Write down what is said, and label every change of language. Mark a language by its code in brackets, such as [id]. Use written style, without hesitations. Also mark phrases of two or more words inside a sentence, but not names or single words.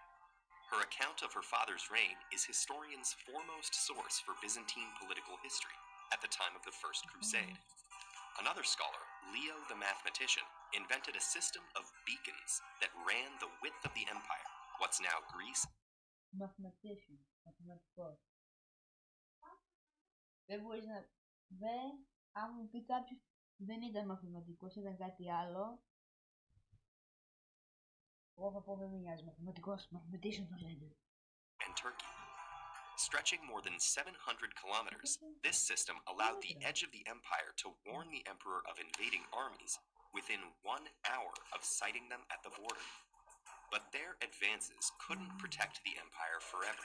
[en] Her account of her father's reign is historians' foremost source for Byzantine political history at the time of the First Crusade. Another scholar, Leo the mathematician, invented a system of beacons that ran the width of the empire, what's now Greece. Mathematician, [el] mathematicός. Δεν μπορείς να... αν μου πει κάποιος δεν ήταν μαθηματικός, ήταν κάτι άλλο, εγώ θα πω δεν με νοιάζει, μαθηματικός, mathematician το λένε. [en] And Turkey. Stretching more than 700 kilometers, this system allowed the edge of the empire to warn the emperor of invading armies within 1 hour of sighting them at the border. But their advances couldn't protect the empire forever.